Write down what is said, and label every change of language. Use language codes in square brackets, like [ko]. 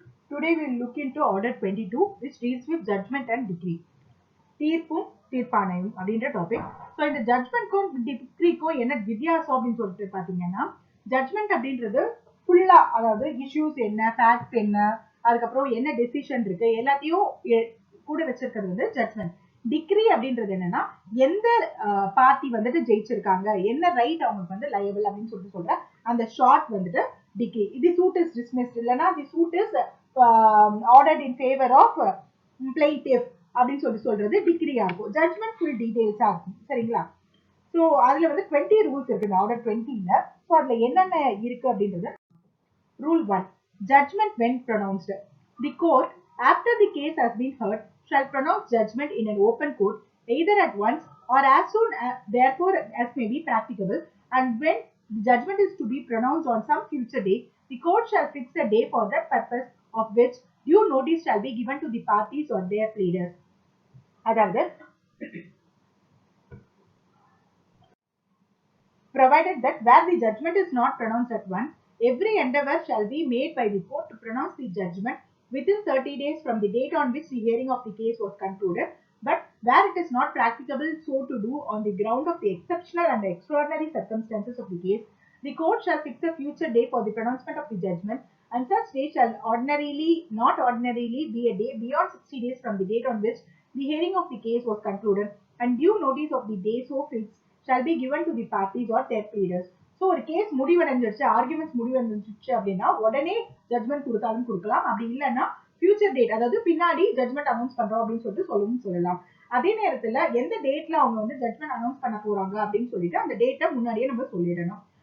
[en] Today we will look into order 22 which deals with judgment and decree. [ta] தீர்ப்பும் தீர்ப்பாணையும் அப்படின்ற topic. So இந்த ஜட்மெண்ட்க்கும் டிக்ரிக்கும் என்ன வித்தியாசம் அப்படின்னு சொல்லிட்டு பார்த்தீங்கன்னா, ஜட்மெண்ட் அப்படின்றது ஃபுல்லா, அதாவது இஷ்யூஸ் என்ன, ஃபேக்ட்ஸ் என்ன, அதுக்கப்புறம் என்ன டெசிஷன் இருக்கு எல்லாத்தையும் கூட வச்சிருக்கிறது வந்து ஜட்மெண்ட். டிக்ரி அப்படின்றது என்னன்னா, எந்த பார்ட்டி வந்துட்டு ஜெயிச்சிருக்காங்க, என்ன ரைட் அவங்களுக்கு வந்து லயபிள் அப்படின்னு சொல்லிட்டு சொல்ற அந்த ஷார்ட் வந்துட்டு டிக்ரி. இது [en] suit is dismissed, [ta] இல்லைன்னா [en] the suit is ordered in favour of plaintiff [ta] அப்படின்னு சொல்றது டிக்ரியா இருக்கும். ஜட்மெண்ட் ஃபுல் டீடைல்ஸா இருக்கும். சரிங்களா? ஸோ அதுல வந்து 20 ரூல்ஸ் இருக்கு ஆர்டர் 20ல. ஸோ அதுல என்னென்ன இருக்கு அப்படின்றது. [en] Rule 1, judgment when pronounced. The court, after the case has been heard, shall pronounce judgment in an open court either at once or as soon as therefore as may be practicable, and when the judgment is to be pronounced on some future date, the court shall fix a day for that purpose, of which due notice shall be given to the parties or their pleaders. [ta] அதாவது [en] provided that where the judgment is not pronounced at once, every endeavor shall be made by the court to pronounce the judgment within 30 days from the date on which the hearing of the case was concluded. But where it is not practicable so to do on the ground of the exceptional and extraordinary circumstances of the case, the court shall fix a future day for the pronouncement of the judgment, and such day shall not ordinarily be a day beyond 60 days from the date on which the hearing of the case was concluded, and due notice of the day so fixed shall be given to the parties or their pleaders. [ta] So ஒரு case முடிவடைஞ்சிருச்சு, arguments முடிவடைஞ்சிருச்சு அப்படின்னா உடனே judgement கொடுத்தாலும் கொடுக்கலாம். அப்படி இல்லைன்னா future date, அதாவது பின்னாடி judgement announce பண்றோம் அப்படின்னு சொல்லிட்டு சொல்லலாம். அதே நேரத்துல எந்த டேட்ல அவங்க வந்து ஜட்மெண்ட் அனௌன்ஸ் பண்ண போறாங்க அப்படின்னு சொல்லிட்டு அந்த டேட்டை முன்னாடியே நம்ம சொல்லிடணும்.